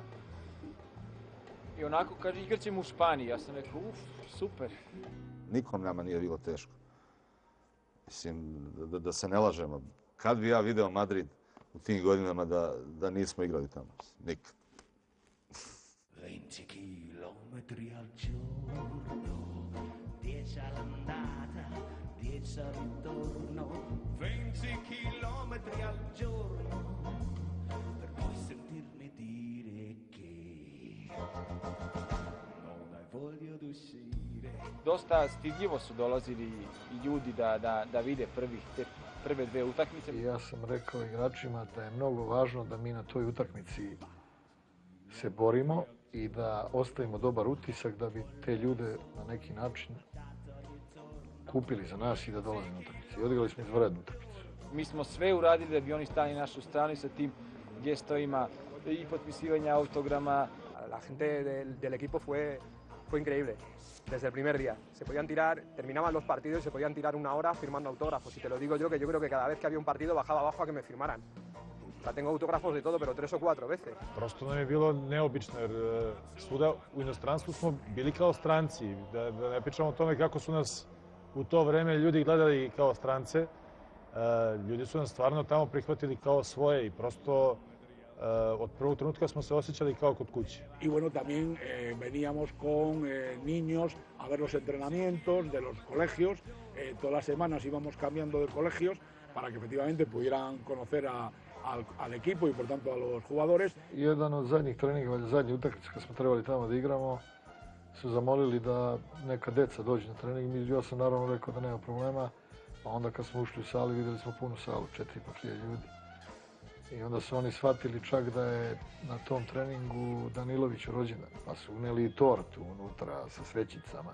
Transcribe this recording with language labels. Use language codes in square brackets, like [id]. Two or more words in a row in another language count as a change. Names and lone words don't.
[sr] I onako kaže, igrat ćemo u Španiji. Ja sam rekao, super. Nikom nama nije bilo teško. Mislim, da se ne lažemo. Kad bi ja video Madrid u tim godinama da nismo igrali tamo? Nikad. [it] 20 chilometri al giorno, 10 all'andata, 10 al ritorno, 20 chilometri al giorno, per poi sentirmi dire che non hai voglia d'uscire. [sr] Dosta stidljivo su dolazili i ljudi da vide prve dve utakmice. I ja sam rekao igračima da je mnogo važno da mi na toj utakmici se borimo i da ostavimo dobar utisak da bi te ljude na neki način kupili za nas i da dolaze na utakmice. I odigrali smo izvanrednu utakmicu. Mi smo sve uradili da bi oni stali na našu stranu sa tim gestovima i potpisivanja autograma. [es] La gente del equipo fue increíble. Desde el primer día. Se podían tirar, terminaban los partidos y se podían tirar una hora firmando autógrafos. Y te lo digo yo, que yo creo que cada vez que había un partido bajaba abajo a que me firmaran. sea, tengo autógrafos de todo, pero 3 o 4 veces. [sr] Prosto nam je bilo neobično, jer svuda u inostranstvu smo bili kao stranci. Da ne pričamo o tome kako su nas u to vreme ljudi gledali kao strance. Ljudi su nas stvarno tamo prihvatili kao svoje i prosto od prvog trenutka smo se osjećali kao kod kuće. [es] Y bueno, también veníamos con niños a ver los entrenamientos de los colegios. Todas las semanas íbamos cambiando de colegios para que efectivamente pudieran conocer al equipo y por tanto a los jugadores. [sr] Jedan od zadnjih treninga, valjda zadnji utakmice kad smo trebali tamo da igramo, su zamolili da neka deca dođu na trening. Ja sam naravno rekao da nema problema, a onda kad smo ušli u salu vidjeli smo punu salu, 4.500 ljudi. I onda su oni shvatili čak da je na tom treningu Daniloviću rođendan, pa su uneli i tortu unutra sa svećicama.